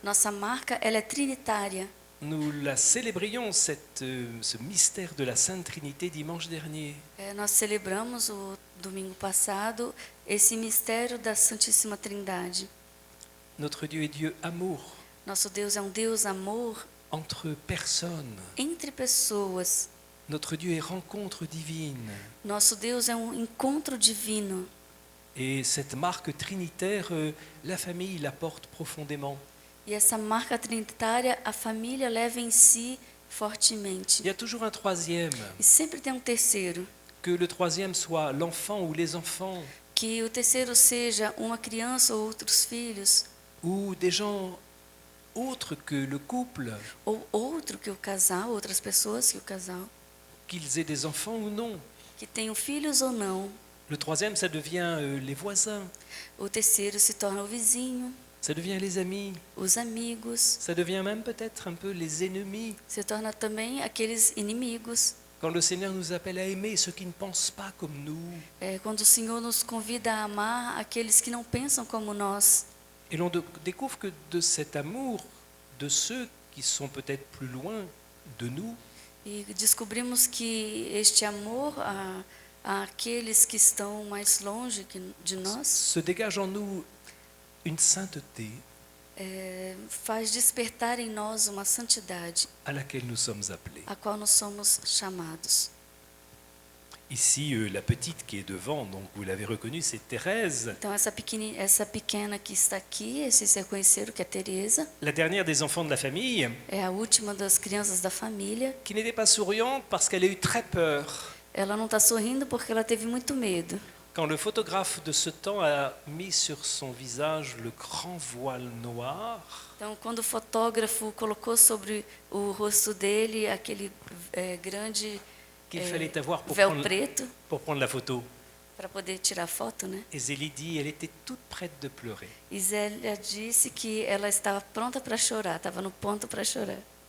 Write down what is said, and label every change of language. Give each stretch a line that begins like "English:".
Portuguese: Nossa marca, ela é trinitária.
French: Nous la célébrions, ce mystère de la Sainte Trinité, dimanche dernier.
Portuguese: Nós celebramos o domingo passado esse mistério da Santíssima Trindade.
French: Notre Dieu est Dieu amour,
Portuguese: Nosso Deus é um Deus amor
French: entre personnes.
Portuguese: entre pessoas.
French: Notre Dieu est rencontre divine.
Portuguese: Nosso Deus é um encontro divino.
French: Et cette marque trinitaire, la famille la porte profondément.
Portuguese: E essa marca trinitária, a família leva em si fortemente.
French: Il y a toujours un troisième.
Portuguese: E sempre tem um terceiro.
French: Que le troisième soit l'enfant ou les enfants,
Portuguese: Que o terceiro seja uma criança ou outros filhos,
French: ou des gens autres que le couple,
Portuguese: ou outro que o casal, outras pessoas que o casal,
French: qu'ils aient des enfants ou non.
Portuguese: que tenham filhos ou não.
French: Le troisième, ça devient les voisins,
Portuguese: O terceiro se torna o vizinho,
French: ça devient les amis,
Portuguese: os amigos,
French: ça devient même peut-être un peu les ennemis.
Portuguese: se torna também aqueles inimigos.
French: Quand le Seigneur nous appelle à aimer ceux qui ne pensent pas comme nous,
Portuguese: Quando o Senhor nos convida a amar aqueles que não pensam como nós.
French: et l'on découvre que de cet amour de ceux qui sont peut-être plus loin de nous,
Portuguese: E descobrimos que este amor àqueles que estão mais longe de nós
French: se dégage en nous une sainteté
Portuguese: faz despertar em nós uma santidade
French: à laquelle nous sommes appelés.
Portuguese: a qual nós somos chamados.
French: Ici, la petite qui est devant, donc vous l'avez reconnue, c'est Thérèse,
Portuguese: Então essa pequena que está aqui, vocês reconheceram que é Teresa,
French: la dernière des enfants de la famille,
Portuguese: é a última das crianças da família.
French: qui n'était pas souriante parce qu'elle a eu très peur.
Portuguese: Ela não está sorrindo porque ela teve muito medo.
French: Quand le photographe de ce temps a mis sur son visage le grand voile noir,
Portuguese: Então, quando o fotógrafo colocou sobre o rosto dele aquele grande
French: qu'il fallait avoir
Portuguese: véu preto
French: pour prendre la photo,
Portuguese: para poder tirar foto, né?
French: et Zélie dit, elle était toute prête de pleurer.
Portuguese: E Zélia disse que ela estava pronta para chorar, estava no ponto para chorar.